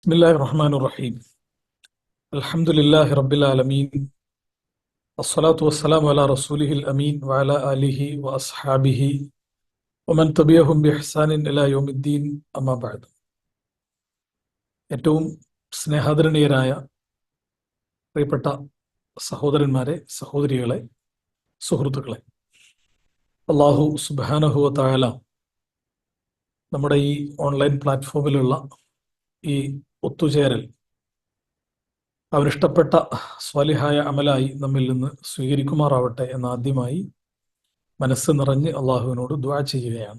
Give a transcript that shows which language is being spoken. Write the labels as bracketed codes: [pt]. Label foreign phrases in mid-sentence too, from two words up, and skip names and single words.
[ar] بسم الله الرحمن الرحيم. الحمد لله رب العالمين. الصلاة والسلام على رسوله الأمين وعلى آله وأصحابه ومن تبعهم بإحسان إلى يوم الدين أما بعد. [ml] ഏറ്റവും സ്നേഹാദരണീയരായ പ്രിയപ്പെട്ട സഹോദരന്മാരെ, സഹോദരികളെ, സുഹൃത്തുക്കളെ, [ar] الله سبحانه وتعالى [ml] നമ്മുടെ ഈ [en] online platform-ിലുള്ള [ml] ഈ ഒത്തുചേരൽ അവരിഷ്ടപ്പെട്ട സ്വാലിഹായ അമലായി നമ്മിൽ നിന്ന് സ്വീകരിക്കുമാറാവട്ടെ എന്ന് ആദ്യമായി മനസ്സ് നിറഞ്ഞ് അള്ളാഹുവിനോട് ദുആ ചെയ്യുകയാണ്.